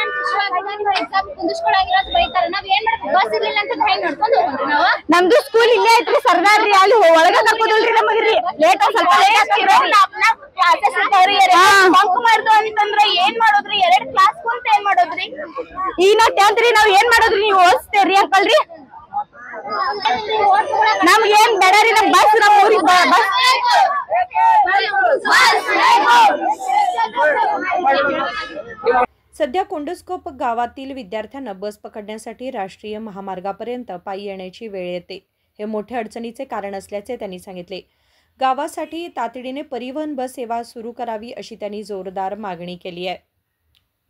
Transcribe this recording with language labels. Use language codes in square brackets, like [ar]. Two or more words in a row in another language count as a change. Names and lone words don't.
[kn] ನಮ್ದು ಸ್ಕೂಲ್ ಇಲ್ಲೇ ಐತ್ರಿ ಸರ್ದಾರ್ ರೀ ಅಲ್ಲಿ ಒಳಗ ಕರ್ಕೋದಿಲ್ರಿ ನಮಗ್ರಿ ಲೇಟ್ ಸ್ವಲ್ಪ ಕ್ಲಾಸಸ್ ಇರ್ತಾವ್ರಿ ಬಂಕ್ ಮಾಡ್ದು ಅಂತಂದ್ರ ಏನ್ ಮಾಡೋದ್ರಿ 2 ಕ್ಲಾಸ್ ಕುಂತ ಏನ್ ಮಾಡೋದ್ರಿ ಈಗ ನಾವ್ 10th ರೀ ನಾವ್ ಏನ್ ಮಾಡೋದ್ರಿ ನೀವ್ ಓದಿಸ್ತೇರಿ ಅಂಕಲ್ರಿ ನಮ್ಗೆ ಏನ್ ಬೇಡ ರೀ ನಮ್ ಬಸ್ ನಮ್ ಊರಿಗೆ ಬಸ್ [mr] सध्या कोंडस्कोप गावातील विद्यार्थ्यांना बस पकडण्यासाठी राष्ट्रीय महामार्गापर्यंत पायी येण्याची वेळ येते। हे मोठ्या अडचणीचे कारण असल्याचे त्यांनी सांगितले। गावासाठी तातडीने परिवहन बस सेवा सुरू करावी अशी त्यांनी जोरदार मागणी केली आहे।